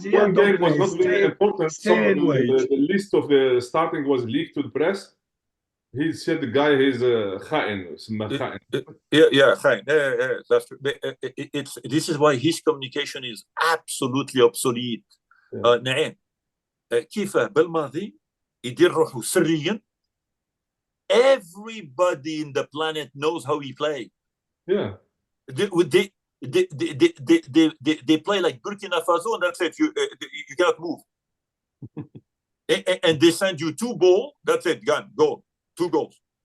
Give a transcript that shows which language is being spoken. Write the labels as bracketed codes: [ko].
[en] One game was not really important. The list of the starting was leaked to the press. He said the guy is خائن. Yeah, خائن. That's true. This is why his communication is absolutely obsolete. [ar] نعيم كيف بالماضي يدير روحه سريا. [en] Everybody in the planet knows how he plays. Yeah. They play like Burkina Faso, and that's it. You cannot move. And they send you 2 balls. That's it. Gone. Go. 2 goals.